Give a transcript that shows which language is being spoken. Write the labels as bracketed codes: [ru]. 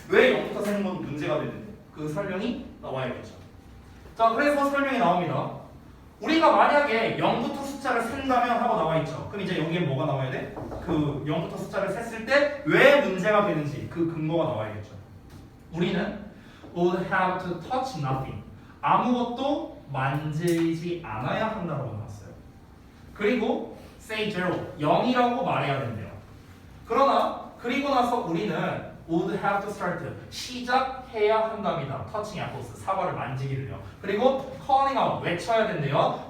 [ko] 왜 0부터 세는 건 문제가 되는데? 그 설명이 나와야겠죠. 자, 그래서 설명이 나옵니다. 우리가 만약에 0부터 숫자를 센다면 하고 나와 있죠. 그럼 이제 여기에 뭐가 나와야 돼? 그 0부터 숫자를 셌을 때 왜 문제가 되는지 그 근거가 나와야겠죠. 우리는 [en] would have to touch nothing. [ko] 아무것도 만지지 않아야 한다고 나왔어요. 그리고 [en] say zero, [ko] 0이라고 말해야 된대요. 그러나 그리고 나서 우리는 [en] would have to start, [ko] 시작해야 한답니다. [en] touching apples, [ko] 사과를 만지기를요. 그리고 [en] calling out, [ko] 외쳐야 된대요.